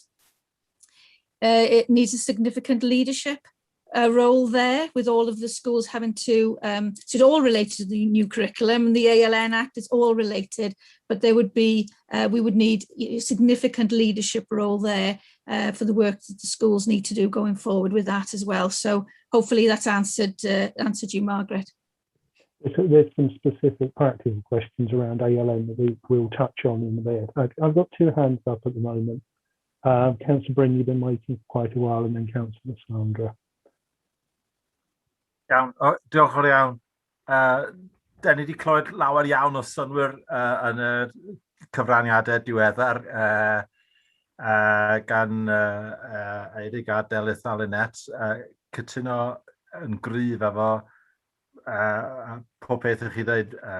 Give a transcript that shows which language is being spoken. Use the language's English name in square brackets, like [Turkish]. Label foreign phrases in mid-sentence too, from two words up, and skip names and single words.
[English] It needs a significant leadership role there, with all of the schools having to, so it's all related to the new curriculum, and the ALN Act is all related, but there would be, we would need a significant leadership role there for the work that the schools need to do going forward with that as well. So hopefully that's answered you, Margaret. There's some specific practical questions around ALN that we'll touch on in a bit. I've got 2 hands up at the moment. Councillor Bryn, you've been waiting for quite a while, and then Councillor Sandra. [Welsh] Iawn, diolch yn iawn. Da ni wedi clywed lawer iawn o synwyr yn y cyfraniadau diweddar gan Eirig a Delyth a Lynette, cytuno yn gryf efo pob peth ych chi dweud.